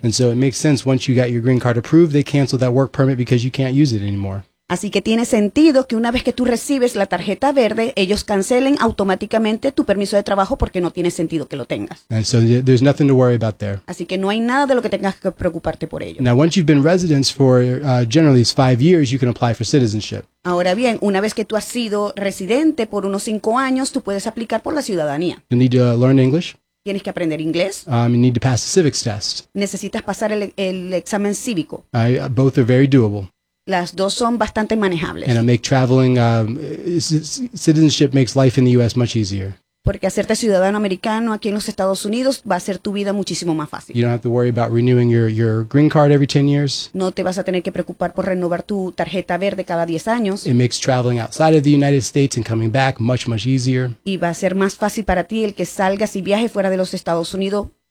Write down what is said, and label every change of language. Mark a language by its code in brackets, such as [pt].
[en] And so it makes sense once you got your green card approved, they canceled that work permit because you can't use it anymore. [es] Así que tiene sentido que una vez que tú recibes la tarjeta verde, ellos cancelen automáticamente tu permiso de trabajo porque no tiene sentido que lo tengas. [en] And so there's nothing to worry about there. [es] Así que no hay nada de lo que tengas que preocuparte por ello. [en] Now, once you've been residents for generally it's 5 years, you can apply for citizenship. [es] Ahora bien, una vez que tú has sido residente por unos 5 años, tú puedes aplicar por la ciudadanía. [en] You need to learn English. [es] Tienes que aprender inglés. [en] You need to pass the civics test. [es] Necesitas pasar el examen cívico. [en] Both are very doable. [es] Las dos son bastante manejables. [en] And make traveling, citizenship makes life in the U.S. much easier. [es] Porque hacerte ciudadano americano aquí en los Estados Unidos va a hacer tu vida muchísimo más fácil. [en] You don't have to worry about renewing your green card every 10 years. [es] No te vas a tener que preocupar por renovar tu tarjeta verde cada 10 años. [en] It makes traveling outside of the United States and coming back much, much easier. [es] Y va a ser más fácil para ti el que salgas y viajes fuera de los Estados Unidos.